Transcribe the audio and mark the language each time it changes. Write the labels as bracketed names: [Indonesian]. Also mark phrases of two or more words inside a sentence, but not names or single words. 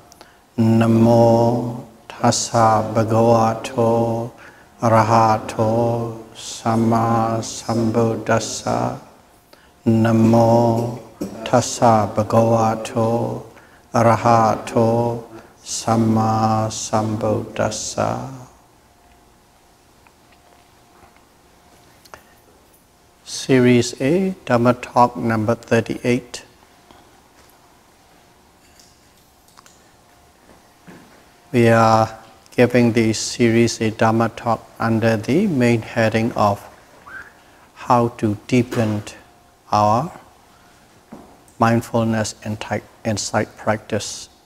[Pali] Namo tassa bhagavato arahato samma sambuddhassa. Namo tassa bhagavato arahato samma sambuddhassa. [English] Series A, Dhamma Talk number 38. We are giving this series a Dhamma Talk under the main heading of how to deepen our mindfulness insight practice.